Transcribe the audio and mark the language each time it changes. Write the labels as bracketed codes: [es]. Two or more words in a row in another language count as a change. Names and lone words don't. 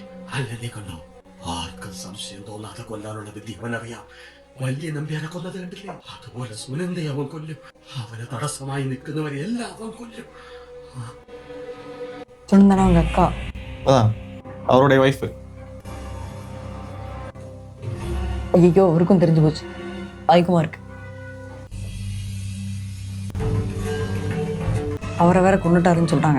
[ml] അല്ലെന്നേ കണ്ടോ? ആർക്കും സംശയം തോന്നാതെ കൊല്ലാനുള്ള വിധി അവനറിയാം. വലിയ നമ്പ്യാരെ കൊന്നത് കണ്ടില്ലേ? അതുപോലെ സുനന്ദയെ അവൻ കൊല്ലും. അവന് തടസ്സമായി നിൽക്കുന്നവരെ എല്ലാം അവൻ കൊല്ലും. [ta] சுனந்தனா அவங்க அக்கா. அதான் அவருடைய வைஃப். ஐயோ அவருக்கும் தெரிஞ்சு போச்சு. பயக்குமா இருக்கு. அவரை வேற கொண்டுட்டாருன்னு சொல்றாங்க.